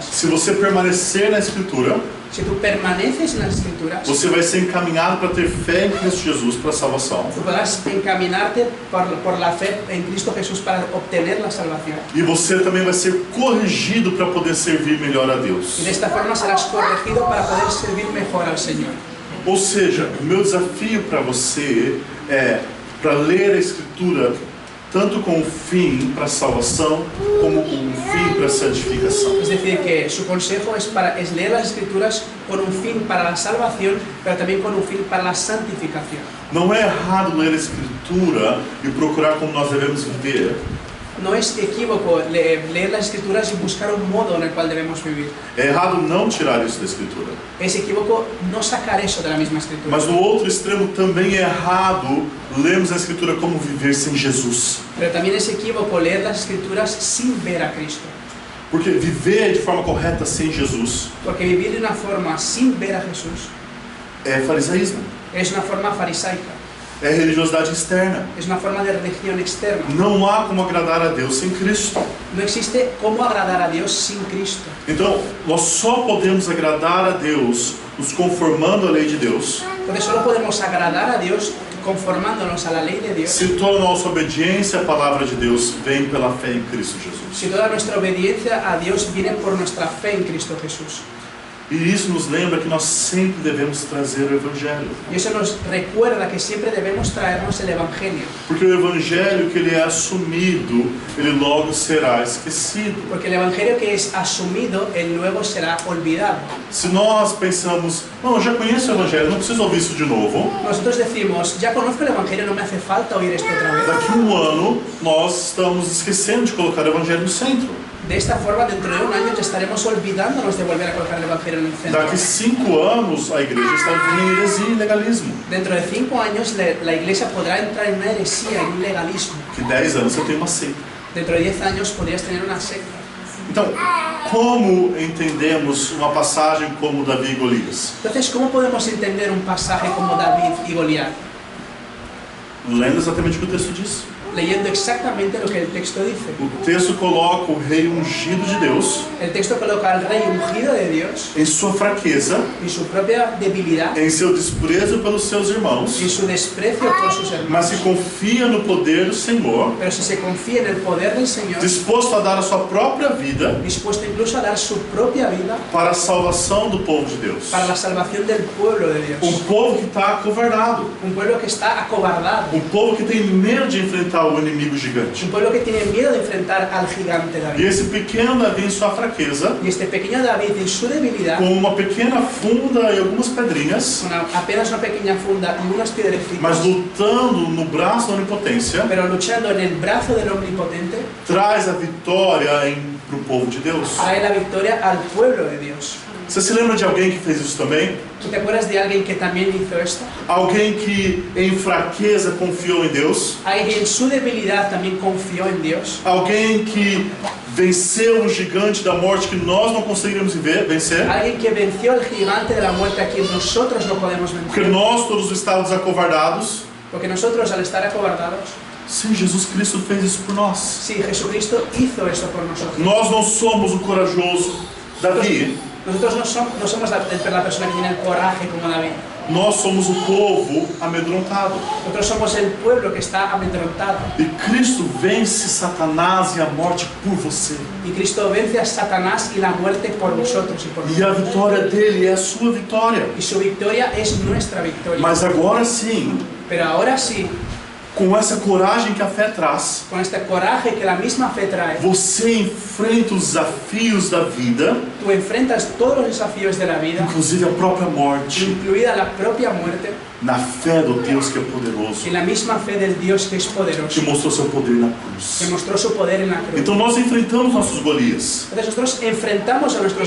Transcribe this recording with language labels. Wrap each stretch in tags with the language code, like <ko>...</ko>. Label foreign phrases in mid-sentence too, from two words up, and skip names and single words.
<pt>Se você permanecer na Escritura,</pt> <es>Si tú permaneces en las Escrituras,</es> <pt>você vai ser encaminhado para ter fé em Cristo Jesus para a salvação.</pt> <es>tú podrás encaminarte por la fe en Cristo Jesús para obtener la salvación.</es> <pt>E você também vai ser corrigido para poder servir melhor a Deus.</pt> <es>Y de esta forma serás corregido para poder servir mejor al Señor.</es> <pt>Ou seja, o meu desafio para você é para ler a Escritura tanto com o fim para a salvação, como com o fim para a santificação.</pt> <es>Es decir, que su consejo es leer las Escrituras con un fin para la salvación, pero también con un fin para la santificación.</es> <pt>Não é errado ler a Escritura e procurar como nós devemos viver.</pt> <es>No es equívoco leer las Escrituras y buscar un modo en el cual debemos vivir.</es> <pt>É errado não tirar isso da Escritura.</pt> <es>Es equívoco no sacar eso de la misma Escritura.</es> <pt>Mas no outro extremo também é errado lermos a Escritura como viver sem Jesus.</pt> <es>Pero también es equívoco leer las Escrituras sin ver a Cristo.</es> <pt>Porque viver de forma correta sem Jesus</pt> <es>Porque vivir de una forma sin ver a Jesús</es> <pt>é farisaísmo,</pt> <es>es una forma farisaica,</es> <pt>é religiosidade externa.</pt> <es>es una forma de religión externa.</es> <pt>Não há como agradar a Deus sem Cristo.</pt> <es>No existe cómo agradar a Dios sin Cristo.</es> <pt>Então, nós só podemos agradar a Deus nos conformando à lei de Deus</pt> <es>Porque solo podemos agradar a Dios conformándonos a la ley de Dios.</es> <pt>se toda a nossa obediência à palavra de Deus vem pela fé em Cristo Jesus.</pt> <es>Si toda nuestra obediencia a Dios viene por nuestra fe en Cristo Jesús.</es> <pt>E isso nos lembra que nós sempre devemos trazer o Evangelho.</pt> <es>Y eso nos recuerda que siempre debemos traernos el Evangelio.</es> <pt>Porque o Evangelho que ele é assumido, ele logo será esquecido.</pt> <es>Porque el Evangelio que es asumido, él luego será olvidado.</es> <pt>Se nós pensamos, não, eu já conheço o Evangelho, não preciso ouvir isso de novo.</pt> <es>Nosotros decimos, ya conozco el Evangelio, no me hace falta oír esto otra vez.</es> <pt>Daqui a um ano, nós estamos esquecendo de colocar o Evangelho no centro.</pt> <es>De esta forma, dentro de un año ya estaremos olvidándonos de volver a colocar el Evangelio en el centro.</es> <pt>Daqui a 5 anos, a igreja está vivendo em heresia e legalismo.</pt> <es>Dentro de 5 años, la iglesia podrá entrar en una heresía, en un legalismo.</es> <pt>Que 10 anos eu tenho uma seita.</pt> <es>Dentro de 10 años podrías tener una secta.</es> <pt>Então, como entendemos uma passagem como Davi e Golias?</pt> <es>Entonces, ¿cómo podemos entender un pasaje como David y Goliat?</es> <pt>Lendo exatamente o que o texto diz.</pt> <es>Leyendo exactamente lo que el texto dice.</es> <pt>O texto coloca o rei ungido de Deus</pt> <es>El texto coloca al rey ungido de Dios</es> <pt>em sua fraqueza,</pt> <es>y su propia debilidad</es> <pt>em seu desprezo pelos seus irmãos,</pt> <es>y su desprecio por sus hermanos.</es> <pt>mas se confia no poder do Senhor,</pt> <es>Pero si se confía en el poder del Señor,</es> <pt>disposto a dar a sua própria vida</pt> <es>dispuesto incluso a dar su propia vida</es> <pt>para a salvação do povo de Deus.</pt> <es>para la salvación del pueblo de Dios.</es> <pt>Povo que está acovardado,</pt> <es>Un pueblo que está acobardado.</es> <pt>povo que tem medo de enfrentar o inimigo gigante.</pt> <es>Un pueblo que tiene miedo de enfrentar al gigante</es> <pt>E</pt> <es>David.</es> <pt>esse pequeno Davi em sua fraqueza,</pt> <es>Y este pequeño David en su debilidad,</es> <pt>com uma pequena funda e algumas pedrinhas,</pt> <es>con apenas una pequeña funda y unas</es> <pt>mas</pt> <es>piedrecitas,</es> <pt>lutando no braço da onipotência,</pt> <es>pero luchando en el brazo del omnipotente,</es> <pt>traz a vitória para o povo de Deus.</pt> <es>trae la victoria al pueblo de Dios.</es> <pt>Você se lembra de alguém que fez isso também?</pt> <es>¿Tú te acuerdas de alguien que también hizo esto?</es> <pt>Alguém que em fraqueza confiou em Deus?</pt> <es>Alguien que en su debilidad también confió en Dios.</es> <pt>Alguém que venceu um gigante da morte que nós não conseguiríamos vencer?</pt> <es>Alguien que venció al gigante de la muerte a quien nosotros no podemos</es> <pt>Porque</pt> <es>vencer.</es> <pt>nós todos estávamos acovardados.</pt> <es>Porque nosotros, al estar acobardados,</es> <pt>Sim, Jesus Cristo fez isso por nós.</pt> <es>sí, Jesucristo hizo eso por nosotros.</es> <pt>Nós não somos o corajoso Davi.</pt> <es>Nosotros no somos la persona que tiene el coraje como David.</es> <pt>Nós somos o povo amedrontado.</pt> <es>Nosotros somos el pueblo que está amedrontado.</es> <pt>E Cristo vence Satanás e a morte por você.</pt> <es>Y Cristo vence a Satanás y la muerte por vosotros y por</es> <pt>E a</pt> <es>nosotros.</es> <pt>vitória dele é a sua vitória.</pt> <es>Y su victoria es nuestra victoria.</es> <pt>Mas agora sim,</pt> <es>Pero ahora sí,</es> <pt>com essa coragem que a fé traz,</pt> <es>con este coraje que la misma fe trae,</es> <pt>você enfrenta os desafios da vida,</pt> <es>tú enfrentas todos los desafíos de la vida,</es> <pt>inclusive a própria morte,</pt> <es>incluida la propia muerte,</es> <pt>na fé do Deus que é poderoso,</pt> <es>y la misma fe del Dios que es</es> <pt>que</pt> <es>poderoso,</es> <pt>mostrou seu poder na</pt> <es>que</es> <pt>cruz.</pt> <es>mostró su poder en la cruz.</es> <pt>Então nós enfrentamos nossos Golias,</pt> <es>Entonces nosotros enfrentamos a nuestros</es>